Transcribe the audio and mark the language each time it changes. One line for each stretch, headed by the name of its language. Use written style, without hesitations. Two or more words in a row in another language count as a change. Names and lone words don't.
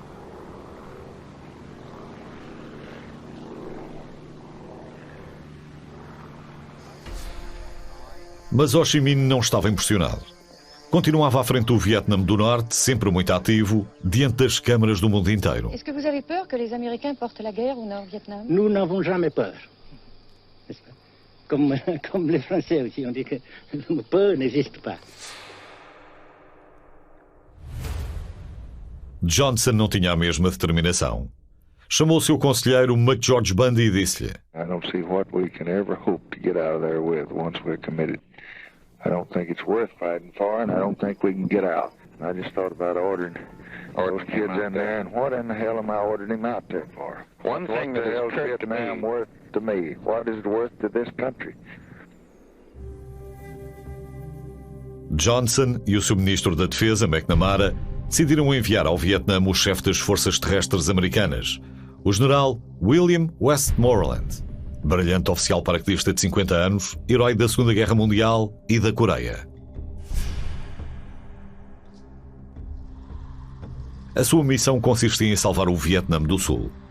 Portuguese: Mas Ho Chi Minh não estava impressionado. Continuava à frente do Vietnã do Norte, sempre muito ativo, diante das câmaras do mundo inteiro.
French: Est-ce que vous avez peur que les Américains portent la guerre au Nord-Vietnam? Nous n'avons jamais peur. N'est-ce pas? Comme les Français aussi, on dit que peur n'existe pas.
Portuguese: Johnson não tinha a mesma determinação. Chamou o seu conselheiro McGeorge Bundy e disse-lhe:
English: I don't see what we can ever hope to get out of there with once we're committed. I don't think it's worth fighting for, and I don't think we can get out. I just thought about ordering those kids in there, and what in the hell am I ordering him out there for? One thing that What the hell has is occurred to Vietnam me. worth to me? What is it worth to this country?
Portuguese: Johnson e o seu ministro da Defesa, McNamara, decidiram enviar ao Vietnã o chefe das forças terrestres americanas, o general William Westmoreland, brilhante oficial paraquedista de 50 anos, herói da Segunda Guerra Mundial e da Coreia. A sua missão consistia em salvar o Vietnã do Sul.